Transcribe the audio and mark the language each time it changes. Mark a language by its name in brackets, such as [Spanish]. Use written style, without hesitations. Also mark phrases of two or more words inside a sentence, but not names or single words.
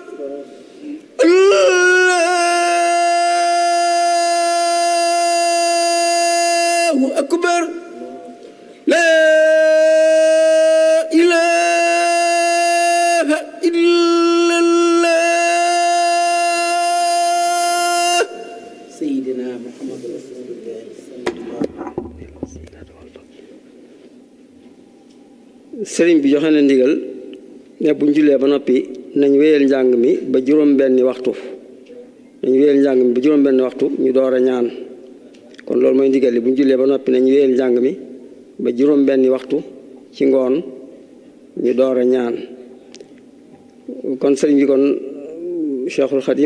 [Arabic] الله أكبر لا إله إلا الله سيدنا محمد رسول الله صلى الله عليه وسلم [Wolof] sëriñ bi joxe na ndigal ne buñ jullee ba noppi nañ wéyal njàng mi ba juróom-benni waxtu nañ wéyal njàng mi ba juróom-benni waxtu ñu door a ñaan kon loolu mooy ndigal li buñ jullee ba noppi nañ wéyal njàng mi ba juróom-benni waxtu ci ngoon ñu door a ñaan kon sëriñ bi kon Cheikhul Khadim